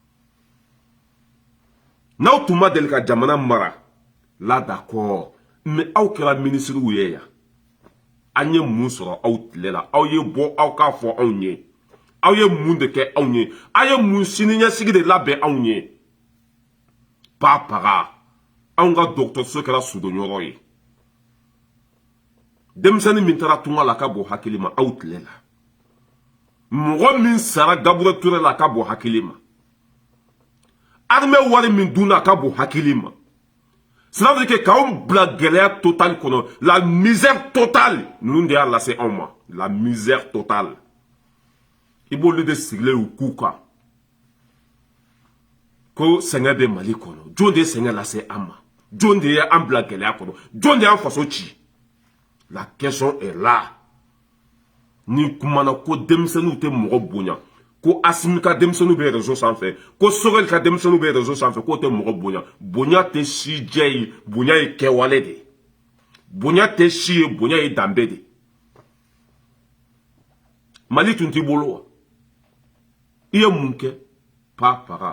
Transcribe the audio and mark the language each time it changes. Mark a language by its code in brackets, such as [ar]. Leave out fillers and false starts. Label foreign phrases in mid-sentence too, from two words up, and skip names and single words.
[bm] n'aw tun ma deli ka jamana mara [fr] là d'accord [bm] mais aw kɛra ministres ye yan an ye mun sɔrɔ aw tile la aw ye bɔ aw k'a fɔ anw ye aw ye mun de kɛ anw ye aw ye mun siniɲɛsigi de labɛn anw ye papaga anw ka dɔgɔtɔrɔso kɛra sudonyɔrɔ ye denmisɛnnin min taara tunga la ka bɔ hakili ma aw tile la mɔgɔ min sara Gaburuyɛli Ture la ka bɔ hakili ma armée wari min dunna ka bɔ hakili ma [fr] cela veut dire que [bm] k'anw bila gɛlɛya totale kɔnɔ [fr] la misère totale [bm] ninnu de y'a lase anw ma [fr] la misère totale [bm] i b'olu de sigilen y'u k'u kan ko sɛgɛn bɛ Mali kɔnɔ jɔn de ye sɛgɛn lase an ma jɔn de ye an bila gɛlɛya kɔnɔ jɔn de y'an faso ci [fr] la question est là [bm] ni kumana ko denmisɛnninw tɛ mɔgɔ bonya ko Asimi ka denmisɛnninw bɛ réseau sanfɛ ko Sogɛli ka denmisɛnninw bɛ réseau sanfɛ k'o tɛ mɔgɔ bonya bonya tɛ si jɛ ye bonya ye kɛwale de bonya tɛ si ye bonya ye danbe de Mali tun t'i bolo wa i ye mun kɛ papaga